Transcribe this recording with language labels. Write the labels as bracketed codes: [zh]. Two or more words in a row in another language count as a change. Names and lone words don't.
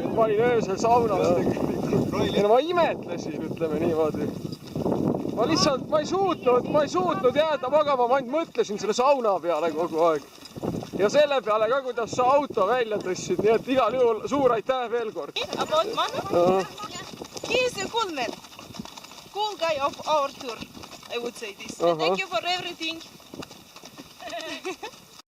[et] Ma olin öösel saunas tegelikult. Ja ma imetlesin, ütleme niimoodi. Ma ei suutnud jääda magama, ma ainult mõtlesin selle sauna peale kogu aeg. Ja selle peale ka, kuidas sa auto välja tõssid, nii et igal juhul suur aitäh veel kord. [en] cool man. Cool guy of our tour, I would say this. And thank you for everything.